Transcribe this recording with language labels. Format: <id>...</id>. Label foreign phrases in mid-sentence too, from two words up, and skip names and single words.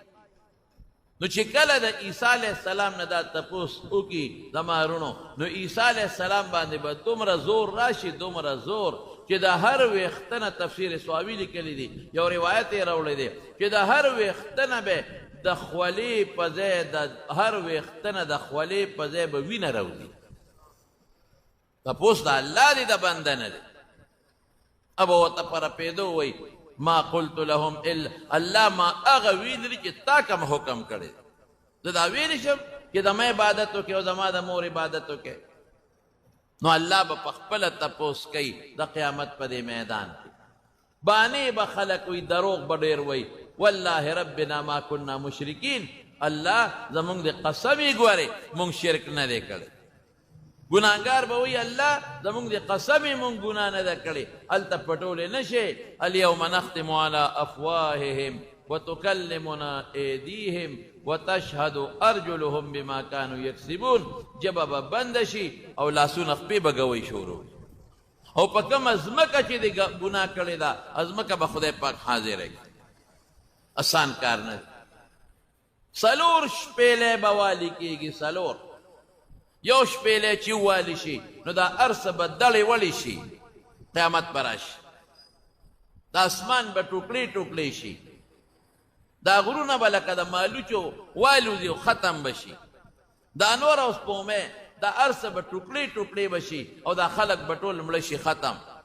<ps>نو چې کله د عیسی</ps> <ar>علیہ السلام</ar> <ps>نه دا تپوس وکړي زما رونو نو عیسی</ps> <ar>علیہ السلام</ar> <ps>باندې به دومره زور راشي دومره زور چې د هر ویښته نه تفسیر سواوي لیکلی دی یو روایت یې راوړی دی چې د هر ویښته نه به د خولې په ځای د هر ویښته نه د خولې په ځای به وینه راوځي تپوس د الله دی د بنده نه دی اب ورته په رپېدو وایي</ps> <ar>ما قلت لهم الا الله</ar> <ps>ما هغه ویلي چې تا کوم حکم کړی زه دا ویلی شم چې زما عبادت وکړې او زما د مور عبادت وکړې نو الله به په خپله تپوس کوي د قیامت په دې میدان کې بانې به خلک وي دروغ به ډېر وایي</ps> <ar>والله ربنا ما كنا مشرکین</ar> <ps>الله زمونږ د قسم یې ګورې مونږ شرک نه دی کړی ګناهګار به وایي الله زمونږ د قسم یې مونږ ګناه نه ده کړې هلته پټولی نه شي</ps> <ar>الیوم نختم علی افواههم وتکلمنا ایدیهم وتشهد ارجلهم بما كانوا یکسبون</ar> <ps>ژبه به بنده شي او لاسونه خپې به ګوی شروع او په کومه ځمکه چې د ګناه کړې ده ځمکه به خدای پاک حاضره کړي آسان کار نه دی څلور شپېلې به والي کېږي څلور یو شپېلې چې ووالي شي نو دا هر څه به دړې وړې شي قیامت به راشي د اسمان به ټوکړې ټوکړې شي دا غرونه به لکه د مالوچو والوځي او ختم به شي دا نور او سپومې دا هر څه به ټوکړې ټوکړې به شي او دا خلک به ټول مړه شي ختم</ps>